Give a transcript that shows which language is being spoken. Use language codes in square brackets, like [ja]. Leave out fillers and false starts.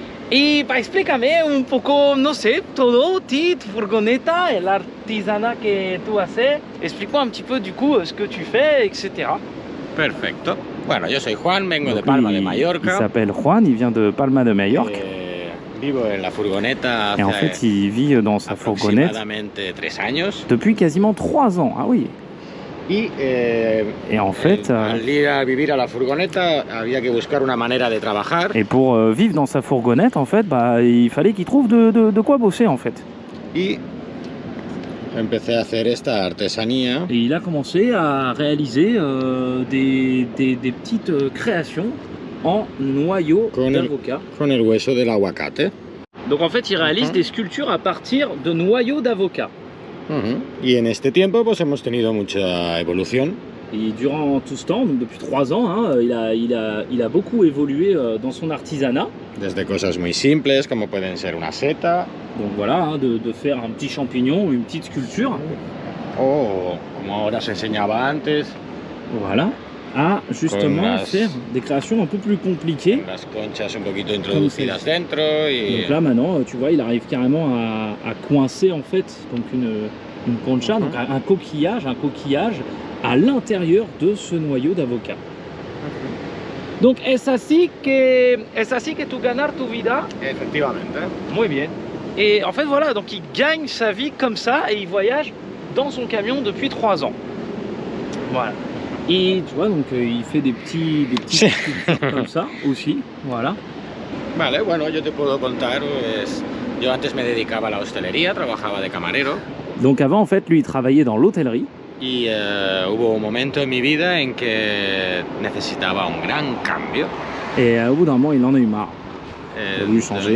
[es] Y explícame un poco, no sé, todo, tu furgoneta, el artisanat que tú haces. [fr] Explique-moi un petit peu du coup ce que tu fais, etc. [es] Perfecto. Bueno, yo soy Juan, vengo de Palma de Mallorca. [fr] Il s'appelle Juan, il vient de Palma de Mallorca. [es] Vivo en la furgoneta. [fr] Et en fait, il vit dans sa fourgonnette [es] 3 años. [fr] Depuis quasiment 3 ans. Ah oui. Et en fait, [es] al ir a vivir a la furgoneta, había que buscar una manera de trabajar. [fr] Et pour vivre dans sa fourgonnette, en fait, il fallait qu'il trouve de quoi bosser, en fait. [es] Y empecé a hacer esta artesanía. [fr] Et il a commencé à réaliser des petites créations en noyaux d'avocat. [es] Con el hueso del aguacate. [fr] Donc en fait, il réalise des sculptures à partir de noyaux d'avocat. [es] Y en este tiempo pues hemos tenido mucha evolución. [fr] Et durant tout ce temps, donc depuis 3 ans, hein, il a beaucoup évolué dans son artisanat. [es] Desde cosas muy simples como pueden ser una seta. [fr] Donc voilà, hein, de faire un petit champignon ou une petite sculpture. [es] O como ahora se enseñaba antes. [fr] Voilà. À justement faire des créations un peu plus compliquées. [es] Las conchas un poquito introducidas dentro. Y... [fr] Donc là maintenant, tu vois, il arrive carrément à coincer en fait donc une concha, donc un coquillage à l'intérieur de ce noyau d'avocat. [es] Donc es así que tu ganar tu vida. Efectivamente. Muy bien. [fr] Et en fait voilà, donc il gagne sa vie comme ça et il voyage dans son camion depuis 3 ans. Voilà. Et tu vois, donc il fait des petits sculptures comme ça aussi, voilà. [es] Vale, bueno, yo te puedo contar, pues, yo antes me dedicaba a la hostelería, trabajaba de camarero. [fr] Donc avant, en fait, lui, il travaillait dans l'hôtellerie. [es] Y hubo un momento en mi vida en que necesitaba un gran cambio. [fr] Et au bout d'un moment, il en a eu marre. Il a voulu changer.